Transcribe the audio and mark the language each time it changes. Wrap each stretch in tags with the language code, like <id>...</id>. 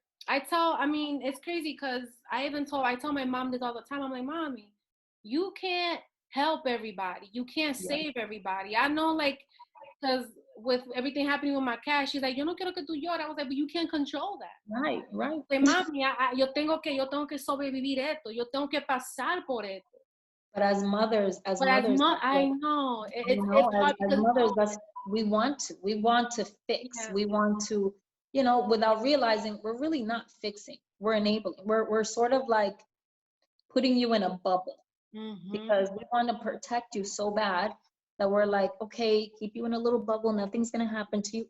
<en>It's crazy because I tell my mom this all the time. I'm like, Mommy, you can't help everybody. You can't save everybody. I know, like, because with everything happening with my cat, she's like,</en> <es>yo no quiero que tú llores.</es> <en>I was like, but you can't control that. Right.</en> <es>Like, Mami, yo tengo que sobrevivir esto. Yo tengo que pasar por esto.</es> <en>But as mothers, I know. As mothers, we want to fix. Yeah. We want to, without realizing we're really not fixing. We're enabling. We're sort of like putting you in a bubble, because we want to protect you so bad that we're like, okay, keep you in a little bubble. Nothing's gonna happen to you.</en>